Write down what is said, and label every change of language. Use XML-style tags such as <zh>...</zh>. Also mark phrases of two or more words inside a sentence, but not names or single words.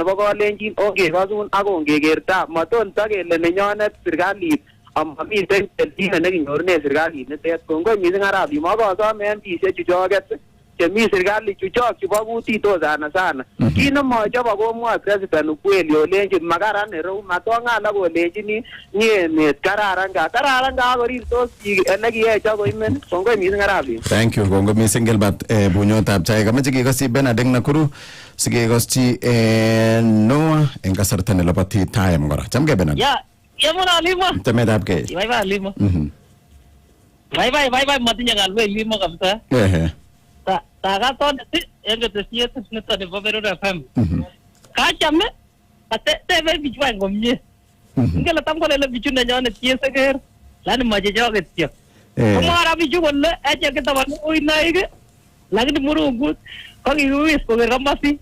<kln>nebo kolenjin ongekosun ak ongekerta maton takele nenyonet serikalit amamiten kelchin nekinyorunen serikalit nitet kongoi mising Arap Limo akosome MPs chuchoket chemi serikali chuchok chebo kutit sana kit nemochob akomwoe president ukweli olenjin makaran ireu matong'al akolenjini ni emet kararan ka akorirtos biik elekiyech akoimen kongoi mising Arap Limo.</kln> <en>Thank you</en> <kln>kongoi mising Gilbert bunyotab chaik. Amache kekosi Bernard eng Nakuru sikekoschi Noah eng kasarta neloboti time kora. Chamgei Bernard. Yamuna Limo. Chametab gei. Bye Limo. Bye matinye ngalwe Limo kabisa. Takaton enge tesiet nito nebo Berur FM. Kachame tebe bichwa ngomye. Ngele tam kole bichu nenyonet cheseker. Lani mache choket tyo. Komara bichu kole eche kitaban uinaik lakini murungut ko kiwis koker komasi.</kln>